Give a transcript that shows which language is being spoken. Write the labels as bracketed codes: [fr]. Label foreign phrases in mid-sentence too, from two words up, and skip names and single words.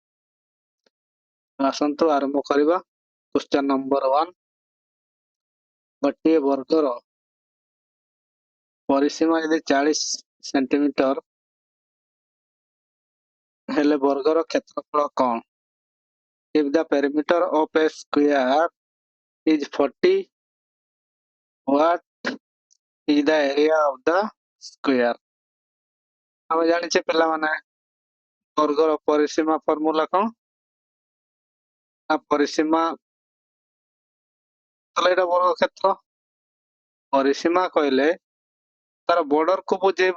[or] ଆସନ୍ତୁ ଆରମ୍ଭ କରିବା। [en] question number [or] 1, ଗୋଟିଏ ବର୍ଗର ପରିସୀମା ଯଦି 40 ସେଣ୍ଟିମିଟର ହେଲେ ବର୍ଗର କ୍ଷେତ୍ରଫଳ କ'ଣ? [en] If the perimeter of a square is 40, what is the area of the square? [or] ଆମେ ଜାଣିଛେ ପିଲାମାନେ ବର୍ଗର ପରିସୀମା ଫର୍ମୁଲା କ'ଣ? ପରିସୀମା ତାହେଲେ ଏଇଟା ବର୍ଗ କ୍ଷେତ୍ର। ପରିସୀମା କହିଲେ ତାର ବର୍ଡର କୁ ବୁଝେଇବ।